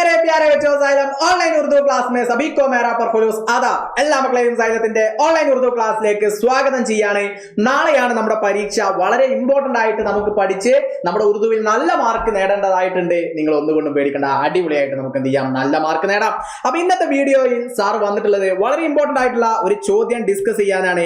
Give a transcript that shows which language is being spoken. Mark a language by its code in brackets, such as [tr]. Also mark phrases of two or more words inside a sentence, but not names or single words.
[ur] پیارے بچوں سائلم آن لائن اردو کلاس میں سبھی کو میرا پرخلوص آداب [ml] എല്ലാ മക്കളെയും സൈലത്തിന്റെ ഓൺലൈൻ ഉറുദു ക്ലാസ്സിലേക്ക് സ്വാഗതം ചെയ്യാണ്. നാളെയാണ് നമ്മുടെ പരീക്ഷ. വളരെ ഇമ്പോർട്ടന്റ് ആയിട്ട് നമുക്ക് പഠിച്ച് നമ്മുടെ ഉറുദുവിൽ നല്ല മാർക്ക് നേടേണ്ടതായിട്ടുണ്ട്. നിങ്ങൾ ഒന്നുകൊണ്ടും പേടിക്കേണ്ട, അടിപൊളിയായിട്ട് നമുക്ക് എന്ത് ചെയ്യാം, നല്ല മാർക്ക് നേടാം. അപ്പൊ ഇന്നത്തെ വീഡിയോയിൽ സാർ വന്നിട്ടുള്ളത് വളരെ ഇമ്പോർട്ടന്റ് ആയിട്ടുള്ള ഒരു ചോദ്യം ഡിസ്കസ് ചെയ്യാനാണ്.